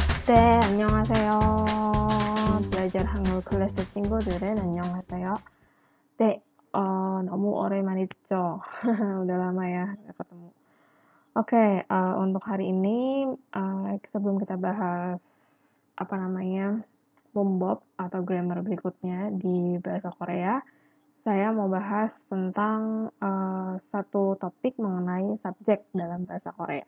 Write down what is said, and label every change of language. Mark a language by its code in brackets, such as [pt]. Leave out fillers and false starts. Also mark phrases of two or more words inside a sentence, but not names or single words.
[ko] 네, 안녕하세요. belajar 한글 클래스 친구들은 안녕하세요. 네, 너무 오랜만이죠? [id] Udah lama ya nggak ketemu. Oke, untuk hari ini, sebelum kita bahas pembob atau grammar berikutnya di bahasa Korea, saya mau bahas tentang satu topik mengenai subjek dalam bahasa Korea.